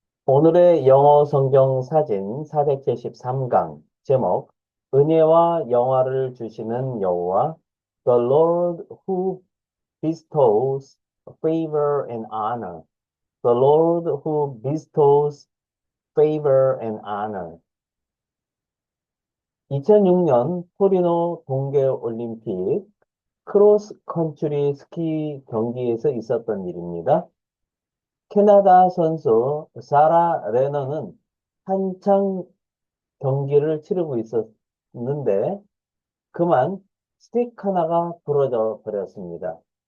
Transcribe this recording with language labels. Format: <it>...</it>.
<ko>오늘의 영어 성경 사진 473강 제목 은혜와 영화를 주시는 여호와</ko> <en>The Lord who bestows favor and honor. The Lord who bestows favor and honor.</en> <ko>2006년 토리노 동계올림픽 크로스 컨트리 스키 경기에서 있었던 일입니다. 캐나다 선수 사라 레너는 한창 경기를 치르고 있었는데 그만 스틱 하나가 부러져 버렸습니다.</ko>